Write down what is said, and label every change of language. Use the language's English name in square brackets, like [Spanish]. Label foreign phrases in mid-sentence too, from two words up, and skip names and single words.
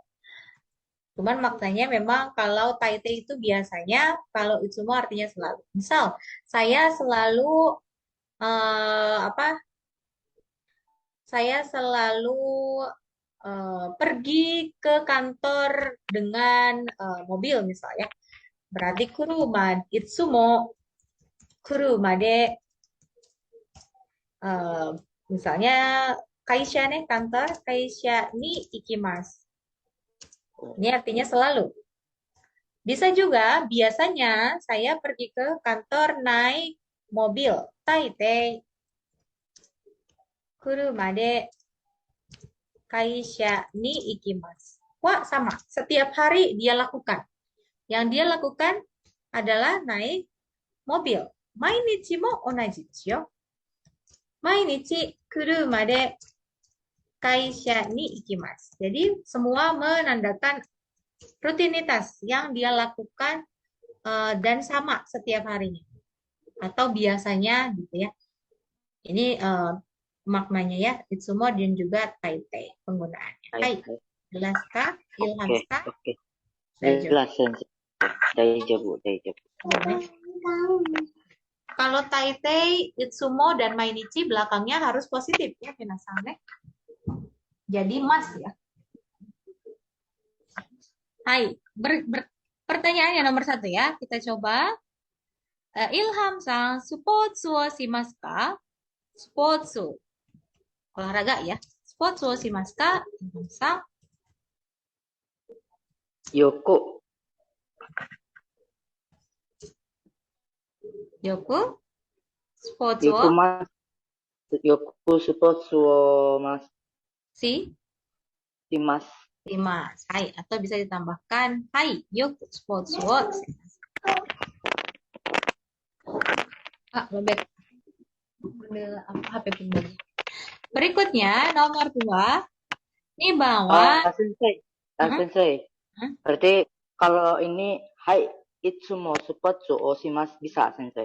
[Indonesian] Cuman maknanya memang kalau Taite itu biasanya, kalau Itsumo artinya selalu. Misal saya selalu saya selalu pergi ke kantor dengan mobil misalnya. [Japanese] Berarti 車 いつも 車で misalnya kaisha kantor 会社に 行きます. [Indonesian] Ini artinya selalu. Bisa juga biasanya saya pergi ke kantor naik mobil. [Japanese] たいてい 車で 会社に 行きます. [Indonesian] Wah, sama. Setiap hari dia lakukan. Yang dia lakukan adalah naik mobil. [Japanese] 毎日も 同じです よ。 毎日 車で 会社に 行きます. [Indonesian] Jadi semua menandakan rutinitas yang dia lakukan dan sama setiap harinya. atau biasanya gitu ya. Ini maknanya ya, itsumo dan juga taite penggunaannya. Hai, Hai, hai. jelas kah? Ilham Oke, kah? oke. Daijoubu. Jelas, Sensei. [Japanese] 大丈夫、大丈夫. [Indonesian] Boleh. Kalau taite, itsumo, dan mainichi belakangnya harus positif ya, [Japanese] 皆さん ね. [Indonesian] Jadi mas ya. Hai, pertanyaannya nomor 1 ya. Kita coba. Ilham-san, [Japanese] スポーツを しますか? [Indonesian] Spotsu. Olahraga ya. [Japanese] スポーツを しますか? Ilham-san. Yoku, Yoku. スポーツをよく ます、よく スポーツ を ます, shi shimas. shimasu. [Indonesian] Hai, atau bisa ditambahkan hai, [Japanese] よく スポーツを します. [Indonesian] Lobet. Ambil HP pribadi. Berikutnya, nomor 2. Ini bawa. Sensei, Hmm? Sensei. Hmm? Berarti kalau ini [Japanese] はい いつも スポーツを します [Indonesian] bisa, Sensei.